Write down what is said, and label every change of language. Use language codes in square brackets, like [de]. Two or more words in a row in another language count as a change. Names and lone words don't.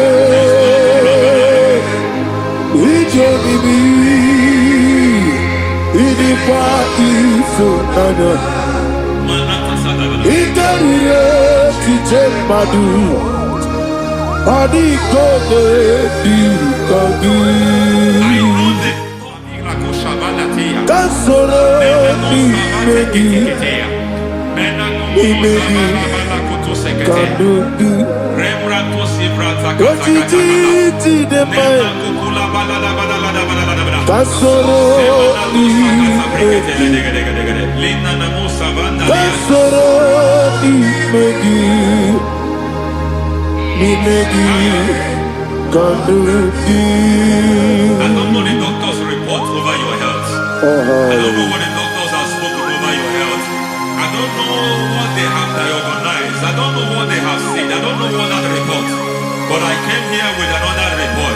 [en] Ijebibi. Idipa isonana. Ikarire chitemadu. Adi kone di kagi. Kasoro ni megi. Imegi kadudu Kotiti de mai Kasoro ni megi Kasoro ni megi Imegi kadudu. I don't know the doctor's report over your health. I don't know what the doctors have spoken over your health. I don't know what they have diagnosed. I don't know what they have said. I don't know what that report. But I came here with another report.